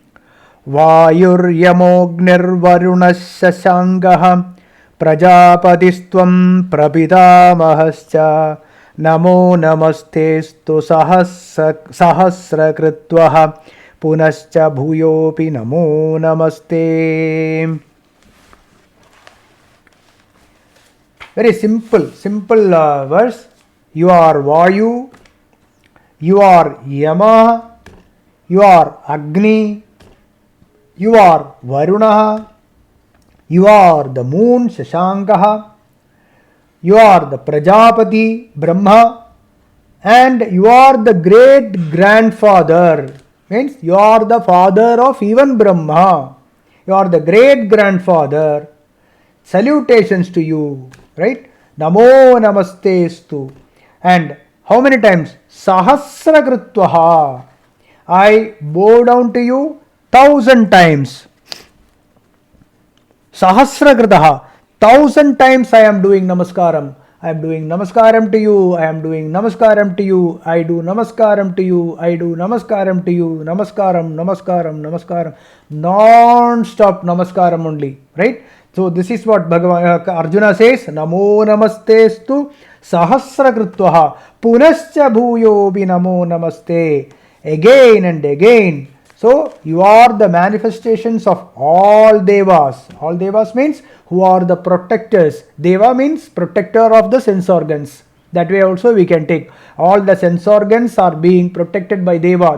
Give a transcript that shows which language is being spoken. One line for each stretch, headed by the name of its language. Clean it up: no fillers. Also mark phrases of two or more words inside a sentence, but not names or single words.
Sanskrit: Vayuryamognirvarunasya sangah prajapatistvam prapitamahascha namo namastestu sahasrakritvaha punascha bhuyopi namo namaste.
English: Very simple verse. You are Vayu, you are Yama, you are Agni, you are Varuna, you are the moon Shashankaha, you are the Prajapati Brahma, and you are the great grandfather. Means you are the father of even Brahma. You are the great grandfather. Salutations to you, right?
Sanskrit: Namo namastestu.
English: And how many times? Sahasrakritvaha. I bow down to you 1,000 times. Sahasrakritaha. 1,000 times I am doing namaskaram. I am doing namaskaram to you, I am doing namaskaram to you, I do namaskaram to you, I do namaskaram to you, namaskaram, namaskaram, namaskaram, non-stop namaskaram only, right? So this is what Arjuna says,
Sanskrit: Namo namastestu sahasra krutvaha punascha bhuyobi namo namaste,
English: again and again. So you are the manifestations of all devas. All devas means who are the protectors. Deva means protector of the sense organs. That way also we can take. All the sense organs are being protected by Deva.